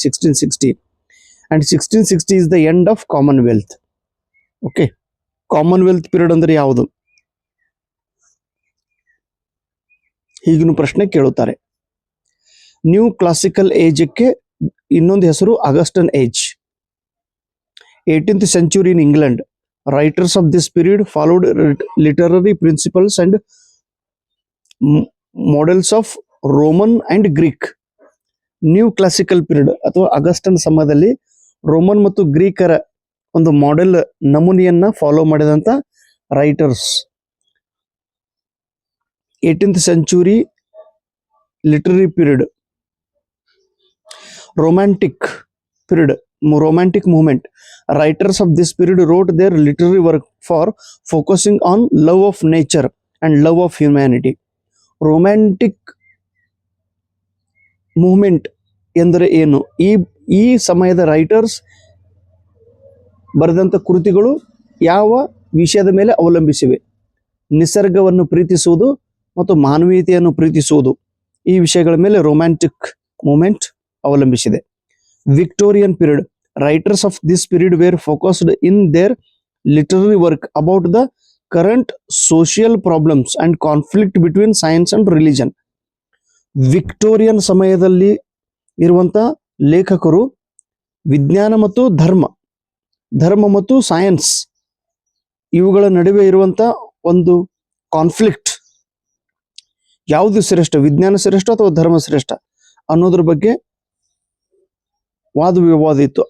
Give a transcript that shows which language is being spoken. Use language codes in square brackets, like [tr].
[en] 1660. And 1660 is the end of Commonwealth. [kn] Okay, Commonwealth period ಅಂದ್ರೆ ಯಾವುದು? ಹೀಗಿನ ಪ್ರಶ್ನೆ ಕೇಳುತ್ತಾರೆ. ನ್ಯೂ ಕ್ಲಾಸಿಕಲ್ ಏಜ್ಗೆ ಇನ್ನೊಂದು ಹೆಸರು ಆಗಸ್ಟನ್ age. [en] 18th century in England. Writers of this period followed literary principles and models of Roman and Greek. [kn] New classical period ಅಥವಾ ಆಗಸ್ಟನ್ ಸಮಯದಲ್ಲಿ Roman ಮತ್ತು ಗ್ರೀಕರ ಒಂದು ಮಾಡೆಲ್ ನಮೂನೆಯನ್ನ ಫಾಲೋ ಮಾಡಿದಂತ writers. [en] 18th century literary period. Romantic period, romantic movement. Writers of this period wrote their literary work for focusing on love of nature and love of humanity. [kn] Romantic movement ಎಂದರೆ ಏನು? ಈ ಸಮಯದ writers ಬರೆದಂಥ ಕೃತಿಗಳು ಯಾವ ವಿಷಯದ ಮೇಲೆ ಅವಲಂಬಿಸಿವೆ? ನಿಸರ್ಗವನ್ನು ಪ್ರೀತಿಸುವುದು ಮತ್ತು ಮಾನವೀಯತೆಯನ್ನು ಪ್ರೀತಿಸುವುದು, ಈ ವಿಷಯಗಳ ಮೇಲೆ ರೊಮ್ಯಾಂಟಿಕ್ ಮೂವ್ಮೆಂಟ್ ಅವಲಂಬಿಸಿದೆ. [en] Victorian period. Writers of this period were focused in their literary work about the current social problems and conflict between science and religion. [kn] Victorian ಸಮಯದಲ್ಲಿ ಇರುವಂತ ಲೇಖಕರು ವಿಜ್ಞಾನ ಮತ್ತು ಧರ್ಮ ಮತ್ತು ಸೈನ್ಸ್ ಇವುಗಳ ನಡುವೆ ಇರುವಂತ ಒಂದು ಕಾನ್ಫ್ಲಿಕ್ಟ್, ಯಾವುದು ಶ್ರೇಷ್ಠ, ವಿಜ್ಞಾನ ಶ್ರೇಷ್ಠ ಅಥವಾ ಧರ್ಮ ಶ್ರೇಷ್ಠ ಅನ್ನೋದ್ರ ಬಗ್ಗೆ ವಾದ ವಿವಾದ ಇತ್ತು.